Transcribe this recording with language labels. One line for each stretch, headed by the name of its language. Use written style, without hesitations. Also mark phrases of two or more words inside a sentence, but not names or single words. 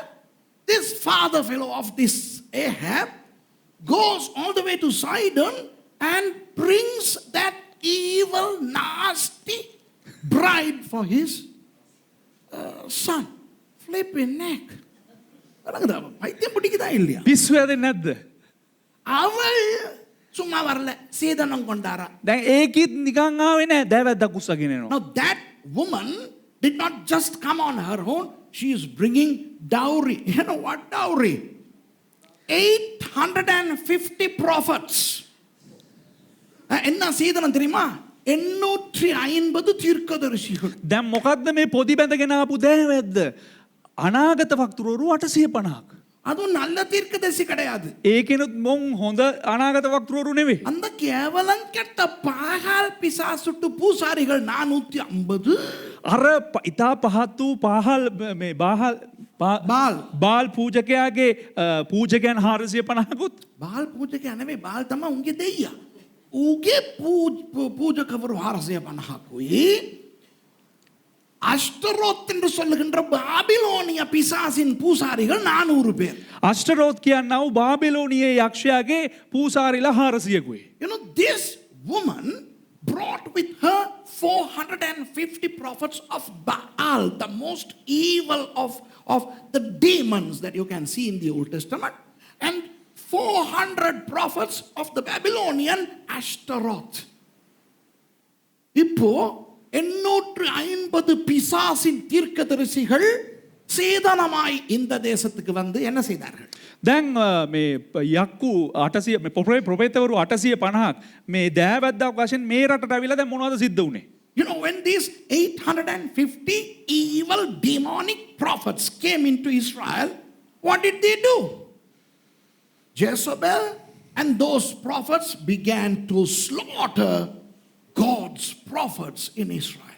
English: This father fellow of this Ahab goes all the way to Sidon and brings that evil, nasty bride for his son. Flipping neck.
Tamil: பைத்தியம் பிடிக்குதா இல்லையா?
Sinhala: පිස්සු හැදෙන්නේ නැද්ද?
Tamil: அவள் சும்மா வரல, சீதனம் கொண்டாரா.
Sinhala: දැන් ඒකිත් නිකන් ආවේ නෑ දැවැද්දක් උස්සගෙන එනවා.
English: Now that woman did not just come on her own, she is bringing dowry. You know what dowry? 850 prophets.
Tamil: என்ன சீதனம் தெரியுமா? 850 தீர்க்கதரிசிகள்.
Sinhala: දැන් මොකද්ද මේ පොදි බැඳගෙන ආපු දැවැද්ද? අනාගත වක්තෘවරු 850ක්.
Tamil: அதுவும் நல்ல தீர்க்கதரிசி கிடையாது.
Sinhala: ඒකෙනුත් මොන් හොඳ අනාගත වක්තෘවරු නෙවෙයි.
Tamil: அந்த கேவலம் கெட்ட பாகால் பிசாசுட்டு பூசாரிகள் 450.
Sinhala: අර ඉතා පහත් වූ පාහල් මේ බාල් පූජකයාගේ පූජකයන් 450කුත්.
Tamil: பால் பூஜைக்கு எனவே பால் தம்மா உங்க தெய்யா உங்கே பூஜைக்கவர் 450 அஷ்டரோத் என்று சொல்லுகின்ற பாபிலோனிய பிசாசின் பூசாரிகள் 400 பேர்.
Sinhala: අෂ්ටරෝත් කියන්නා වූ බාබිලෝනියේ යක්ෂයාගේ පූසාරිලා 400කුයි.
English: You know, this woman brought with her 450 prophets of Baal, the most evil of the demons that you can see in the Old Testament, and 400 prophets of the Babylonian Ashtaroth.
Tamil: இப்போ 850 பிசாசின் தீர்க்கதரிசிகள் சேதனமாய் இந்த தேசத்துக்கு வந்து என்ன செய்தார்கள்?
Sinhala: දැන් මේ යක්කු 800 මේ ප්‍රොෆෙතවරු 850ක් මේ දෑවැද්දක් වශයෙන් මේ රටට අවිලා දැන් මොනවද සිද්ධ වුනේ?
English: You know, when these 850 evil demonic prophets came into Israel, what did they do? Jezebel and those prophets began to slaughter God's prophets in Israel.